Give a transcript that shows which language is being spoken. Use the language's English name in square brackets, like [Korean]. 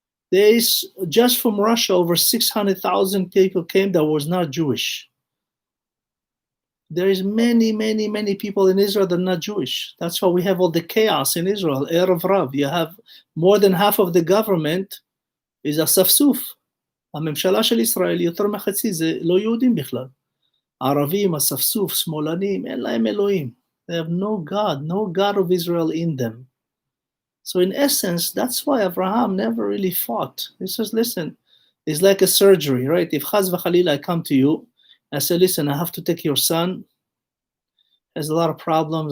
[English] There is, just from Russia, over 600,000 people came that was not Jewish. There is many, many, many people in Israel that are not Jewish. That's why we have all the chaos in Israel. Erev Rav. You have more than half of the government is אספסוף. [Hebrew] הממשלה של ישראל יותר מחצי זה לא יהודים בכלל. ערבים, אספסוף, שמאלנים, אין להם אלוהים. [English] They have no God of Israel in them. So in essence, that's why Abraham never really fought. He says, listen, it's like a surgery, right? If Chaz v'Chalila, I come to you, I say, listen, I have to take your son. Has a lot of problems.